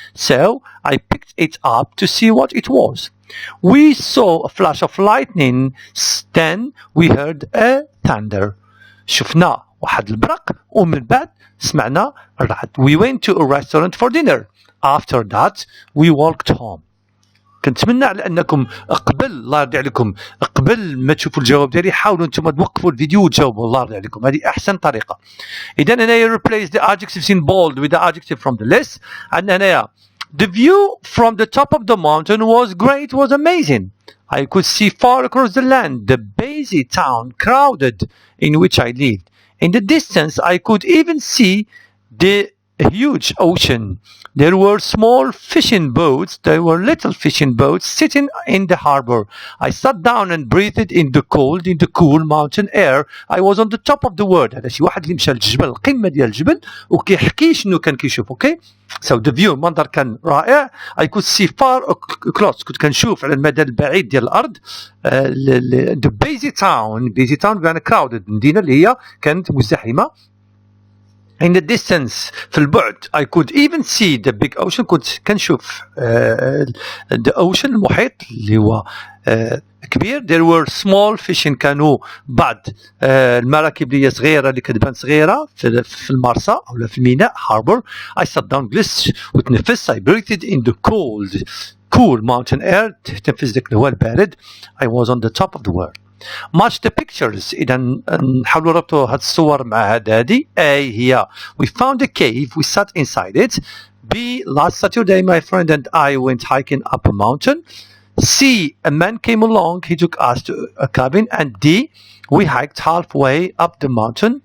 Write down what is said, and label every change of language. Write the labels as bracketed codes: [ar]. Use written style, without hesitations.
[en] So I picked it up to see what it was. We saw a flash of lightning. Then we heard a thunder. [ar] شفنا واحد البرق ومن بعد سمعنا الرعد. [en] We went to a restaurant for dinner. After that we walked home. [ar] كنتمنى على انكم قبل الله يرضي عليكم قبل ما تشوفوا الجواب ديالي حاولوا انتم توقفوا الفيديو وتجاوبوا الله يرضي عليكم. هذه احسن طريقه. اذا هنايا [en] replace the adjectives in bold with the adjective from the list. [ar] عندنا هنايا [en] the view from the top of the mountain was great, was amazing. I could see far across the land, the busy town crowded in which I lived. In the distance I could even see the huge ocean. There were small fishing boats. There were little fishing boats sitting in the harbor. I sat down and breathed in the cool mountain air. I was on the top of the world. [ar] هذا شي واحد اللي مشى للجبل القمة ديال الجبل وكيحكي شنو كان كيشوف. اوكي [en] so the view [ar] المنظر كان رائع. [en] I could see far across [ar] كنت كنشوف على المدى البعيد ديال الأرض. [en] the busy town [ar] بمعنى crowded المدينة اللي هي كانت مزدحمة. [en] In the distance [ar] في البعد [en] I could even see the big ocean. [ar] كنت كنشوف the ocean المحيط اللي هو كبير. [en] There were small fishing. [ar] كانوا بعض المراكب اللي هي صغيرة اللي كتبان صغيرة في المرسى أو في الميناء harbor. [en] I sat down [ar] جلست وتنفست. [en] I breathed in the cool mountain air. [ar] تنفس ذاك الهواء البارد. [en] I was on the top of the world. Match the pictures. [ar] إذا نحاولوا نربطوا هاد الصور مع هذه. [en] A هي we found a cave, we sat inside it. B last Saturday my friend and I went hiking up a mountain. C a man came along, he took us to a cabin. And D we hiked halfway up the mountain.